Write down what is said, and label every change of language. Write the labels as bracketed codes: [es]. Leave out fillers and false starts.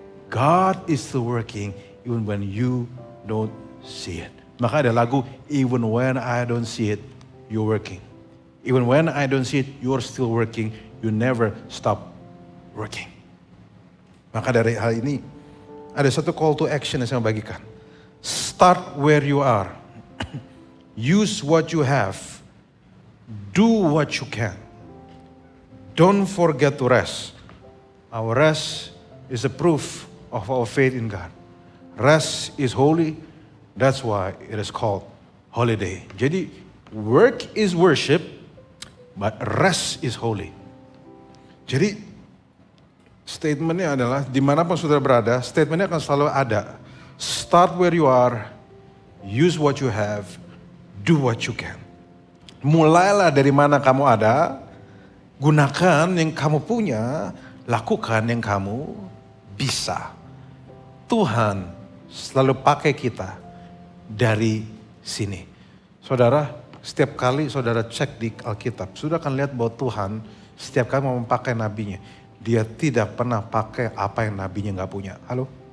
[en] God is still working even when you don't see it. [id] Maka ada lagu, [en] even when I don't see it, you're working. Even when I don't see it, you're still working. You never stop working. [id] Maka dari hal ini, ada satu call to action yang saya bagikan. [en] Start where you are. Use what you have. Do what you can. Don't forget to rest. Our rest is a proof of our faith in God. Rest is holy. That's why it is called holiday. Jadi work is worship, but rest is holy. [id] Jadi statementnya adalah dimanapun saudara berada, statementnya akan selalu ada. [en] Start where you are, use what you have, do what you can. [id] Mulailah dari mana kamu ada, gunakan yang kamu punya, lakukan yang kamu bisa. Tuhan selalu pakai kita dari sini. Saudara, setiap kali saudara cek di Alkitab, saudara akan lihat bahwa Tuhan setiap kali mau memakai nabinya, dia tidak pernah pakai apa yang nabinya gak punya. Halo?